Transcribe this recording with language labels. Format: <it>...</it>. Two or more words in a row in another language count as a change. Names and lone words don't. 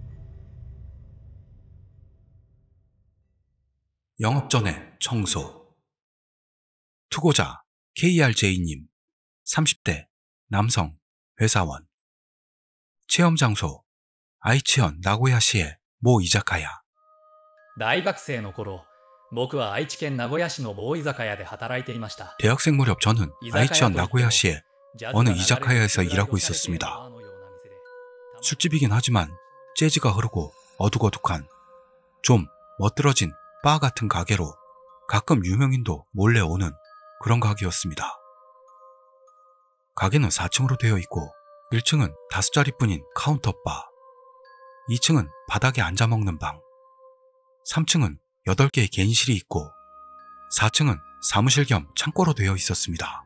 <ko>영업 전에 청소. 투고자 KRJ님 30대 남성 회사원. 체험 장소 아이치현 나고야시의 모 이자카야.</ko> <ja>大学生の頃、僕は愛知県名古屋市の某居酒屋で働いていました。</ja> <ko>대학생 무렵 저는 아이치현 나고야시의 어느 이자카야에서 일하고</ko> <ja>ジャズ</ja> <ko>있었습니다.</ko> <ja>が流れているバーのような店で</ja> <ko>술집이긴 하지만 재즈가 흐르고 어둑어둑한 좀 멋들어진 바 같은 가게로 가끔 유명인도 몰래 오는 그런 가게였습니다. 가게는 4층으로 되어 있고 1층은 5자리뿐인 카운터바, 2층은 바닥에 앉아 먹는 방, 3층은 8개의 개인실이 있고 4층은 사무실 겸 창고로 되어 있었습니다.</ko>